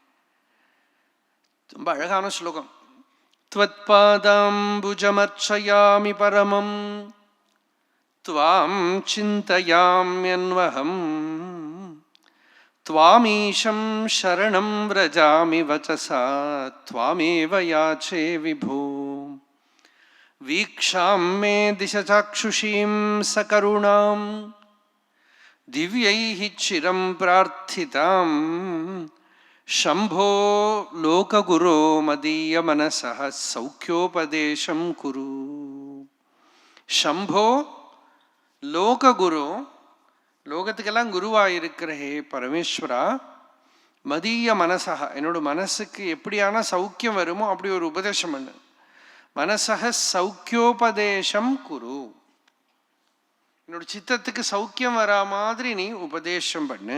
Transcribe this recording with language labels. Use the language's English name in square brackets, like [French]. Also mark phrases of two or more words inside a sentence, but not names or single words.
[Tamil] ரொம்ப அழகான ஸ்லோகம். [Sanskrit] त्वत्पादाम्बुजमर्चयामि परमं त्वां चिन्तयाम्यन्वहम् त्वामीशं शरणं व्रजामि वचसा त्वामेव याचे विभो वीक्षां मे दिश चाक्षुषीं सकरुणां दिव्यैः चिरं प्रार्थिताम् शंभो लोकगुरो मदीय मनसः सौख्योपदेशं कुरु. शंभो लोकगुरो, [Tamil] லோகத்துக்கெல்லாம் குருவாயிருக்கிற ஹே பரமேஸ்வரா, [Sanskrit] मदीय मनसः, [Tamil] என்னோட மனசுக்கு எப்படியான சௌக்கியம் வருமோ அப்படி ஒரு உபதேசம் பண்ணு. [Sanskrit] मनसः सौख्योपदेशं कुरु, [Tamil] என்னோட சித்தத்துக்கு சௌக்கியம் வரா மாதிரி நீ உபதேசம் பண்ணு.